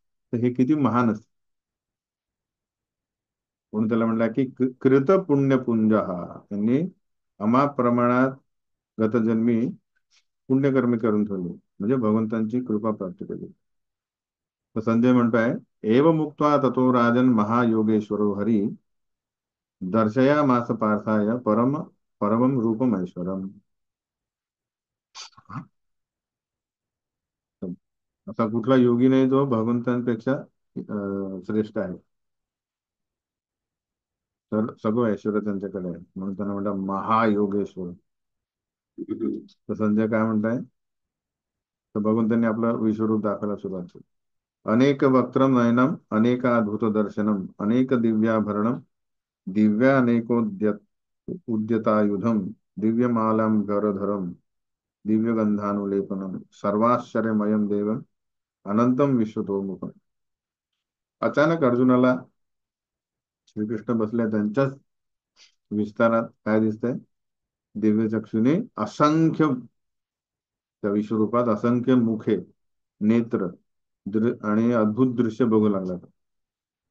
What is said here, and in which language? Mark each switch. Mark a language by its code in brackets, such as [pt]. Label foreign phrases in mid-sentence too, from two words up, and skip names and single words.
[mr] तर हे किती महान असतं. म्हणून त्याला म्हणला की कृत पुण्य पुंज हा त्यांनी अमाप प्रमाणात गतजन्मी पुण्यकर्मी करून ठेवले म्हणजे भगवंतांची कृपा प्राप्त केली. तर संजय म्हणतोय [sa] एव मुक्त्वा ततो राजन महायोगेश्वरो हरी दर्शयामास पार्थाय परमं रूपम ऐश्वरम. [mr] असा कुठला योगी नाही जो भगवंतांपेक्षा श्रेष्ठ आहे. तर सगळं ऐश्वर त्यांच्याकडे आहे म्हणून त्यांना म्हणतात महायोगेश्वर. तर संजय काय म्हणताय तर भगवंतांनी आपलं विश्वरूप दाखवायला सुरुवात केली. [sa] अनेक वक्त्रम नयनम अनेक अद्भुत दर्शनम अनेक दिव्याभरणम दिव्या उद्यतायुधम दिव्यमालम गरधरम दिव्यगंधानुलेपनम सर्वाश्चर्यमयम देवम अनंतम विश्वतोमुखम. [mr] अचानक अर्जुनाला श्रीकृष्ण बसले त्यांच्याच विस्तारात काय दिसतंय दिव्य चक्षुने असंख्य त्या विश्वरूपात असंख्य मुखे नेत्र आणि अद्भुत दृश्य बघू लागला.